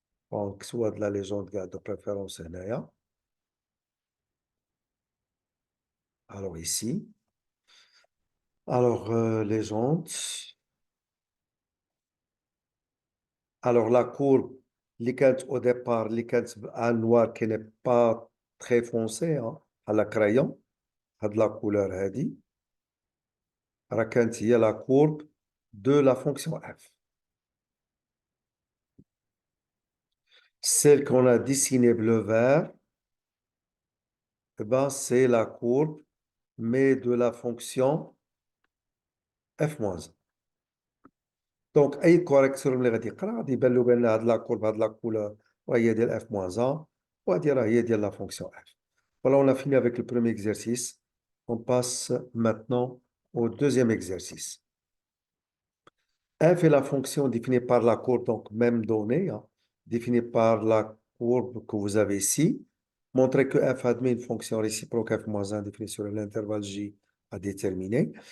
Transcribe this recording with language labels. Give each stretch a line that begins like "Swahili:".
French: Donc, soit de la légende de préférence, alors ici, alors légende, alors la courbe, au départ, un noir qui n'est pas très foncé, hein, à la crayon, à de la couleur
Arabic: هذه,
French: il y a la courbe de la fonction f. Celle qu'on a dessinée bleu-vert, eh ben, c'est la courbe, mais de la fonction f-1.
Arabic: Donc, أي correction اللي غادي يقرا غادي يبان له بأن هاد لا courbe, هاد
French: la couleur,
Arabic: وهي ديال f-1, وهادي راه هي ديال
French: la fonction f. Voilà, on a fini avec le premier exercice. On passe maintenant au deuxième exercice. F est la fonction définie par la courbe, donc même donnée, hein, définie par la courbe que vous avez ici. Montrez que f admet une fonction réciproque f-1 définie sur l'intervalle j à déterminer.